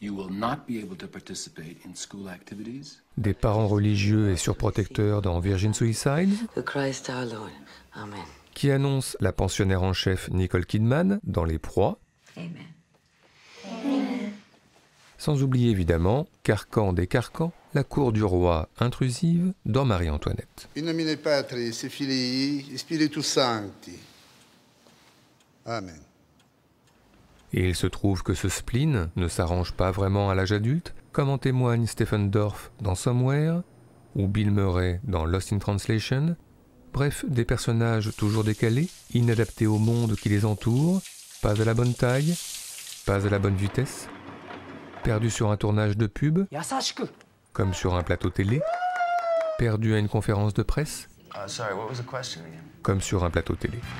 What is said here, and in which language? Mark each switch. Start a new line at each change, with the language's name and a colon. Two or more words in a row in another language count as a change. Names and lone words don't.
French: des parents religieux et surprotecteurs dans Virgin Suicides, qui annonce la pensionnaire en chef Nicole Kidman dans Les Proies, sans oublier évidemment, carcan des carcans, la cour du roi intrusive dans Marie-Antoinette.
Latin: In nomine Patris et Filii et Spiritus Sancti. Amen.
French: Et il se trouve que ce spleen ne s'arrange pas vraiment à l'âge adulte, comme en témoigne Stephen Dorff dans Somewhere, ou Bill Murray dans Lost in Translation, bref, des personnages toujours décalés, inadaptés au monde qui les entoure, pas à la bonne taille, pas à la bonne vitesse, perdus sur un tournage de pub, comme sur un plateau télé, perdus à une conférence de presse, comme sur un plateau télé.